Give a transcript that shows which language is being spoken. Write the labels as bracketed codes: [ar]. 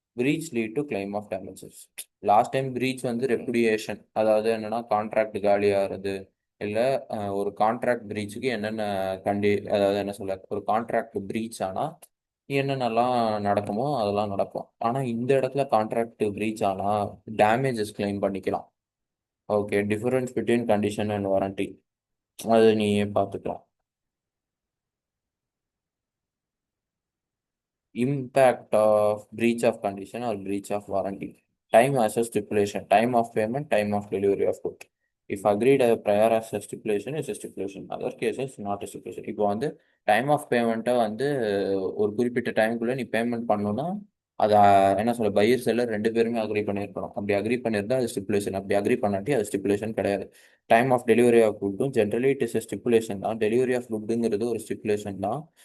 [en] Breach lead to claim of damages. [ta] Last time breach வந்து ரெப்புடியேஷன், அதாவது என்னன்னா கான்ட்ராக்ட் காலியாகிறது, இல்லை ஒரு கான்ட்ராக்ட் பிரீச்சுக்கு என்னென்ன அதாவது என்ன சொல்ல, ஒரு கான்ட்ராக்ட் பிரீச் ஆனால் என்னென்னலாம் நடக்குமோ அதெல்லாம் நடக்கும். ஆனால் இந்த இடத்துல கான்ட்ராக்ட் பிரீச் ஆனால் டேமேஜஸ் கிளைம் பண்ணிக்கலாம். Okay. [en] difference between condition and warranty, [ta] அது நீயே பார்த்துக்கலாம். [en] Impact of breach of condition or breach of warranty. Time as a stipulation. Time of payment, time of delivery of good. If agreed prior as a stipulation is a stipulation. Other cases not a stipulation. [ta] இப்போ வந்து time of பேமெண்ட்டை வந்து ஒரு குறிப்பிட்ட டைமுக்குள்ளே நீ payment பண்ணணும்னா அதை என்ன சொல்ல, பையர் செல்லர் ரெண்டு பேருமே அக்ரி பண்ணியிருக்கணும். அப்படி அக்ரி பண்ணியிருந்தா அது ஸ்டிப்புலேஷன், அப்படி அக்ரி பண்ணாட்டி அது ஸ்டிப்புலேஷன் கிடையாது. [en] time of delivery of குட்டும் generally it is stipulation [ta] தான். டெலிவரி ஆஃப் குட்டுங்கிறது ஒரு ஸ்டிப்புலேஷன் தான்.